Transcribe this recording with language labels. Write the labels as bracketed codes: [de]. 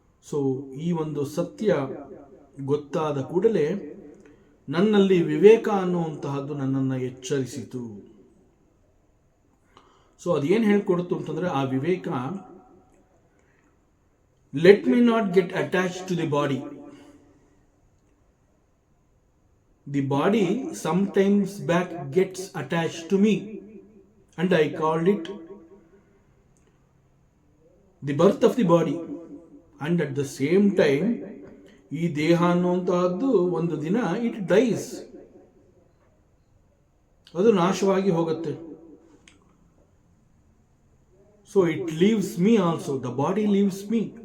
[kn] So ಈ ಒಂದು ಸತ್ಯ ಗೊತ್ತಾದ ಕೂಡಲೇ ನನ್ನಲ್ಲಿ ವಿವೇಕ ಅನ್ನುವಂತಹದ್ದು ನನ್ನನ್ನು ಎಚ್ಚರಿಸಿತು. ಸೊ ಅದೇನು ಹೇಳ್ಕೊಡ್ತು ಅಂತಂದ್ರೆ ಆ ವಿವೇಕ, [en] Let me not get attach to the body. The body sometimes back gets attached to me and I called it the birth of the body. And at the same time [kn] ಈ ದೇಹ ಅನ್ನುವಂತಹದ್ದು ಒಂದು ದಿನ [en] it dies, [kn] ಅದು ನಾಶವಾಗಿ ಹೋಗುತ್ತೆ. [en] So it leaves me also, the body leaves me.